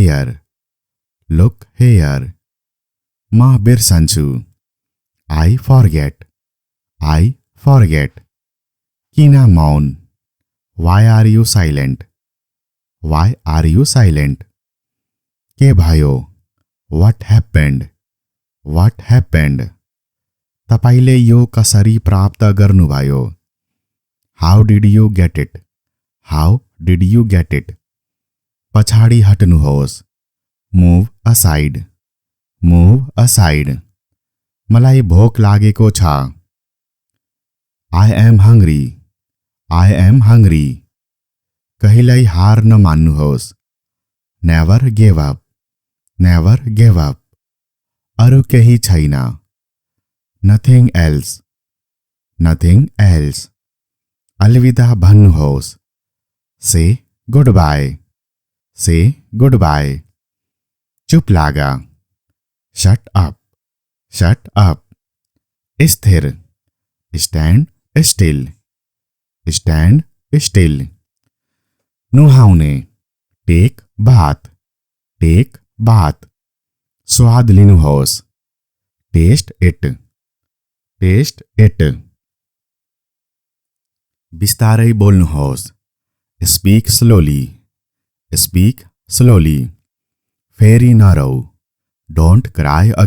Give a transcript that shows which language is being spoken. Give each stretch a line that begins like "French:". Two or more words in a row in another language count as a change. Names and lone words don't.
English: हेयर
Nepali: म बिर्सन्छु
English: I forget
Nepali: किन मौन
English: why are you silent
Nepali: के भयो
English: व्हाट
Nepali: हैपेंड तपाईले यो कसरी प्राप्त गर्नुभयो
English: how did you get it
Nepali: पछाडि हट्नुहोस्
English: move aside
Nepali: मलाई भोक लागेको छ
English: I am hungry
Nepali: कहिल्यै हार नमान्नुहोस्
English: never give
Nepali: अप अरु केही छैन
English: nothing else
Nepali: अलविदा भन्नुहोस्
English: say goodbye
Nepali: चुप लागा
English: shut up
Nepali: स्थिर स्टैंड
English: स्टिल नुहाउने take bath
Nepali: स्वाद लिनुहोस्
English: taste it
Nepali: बिस्तारै बोल्नुहोस्
English: speak slowly
Nepali: फेरि नरौ
English: don't cry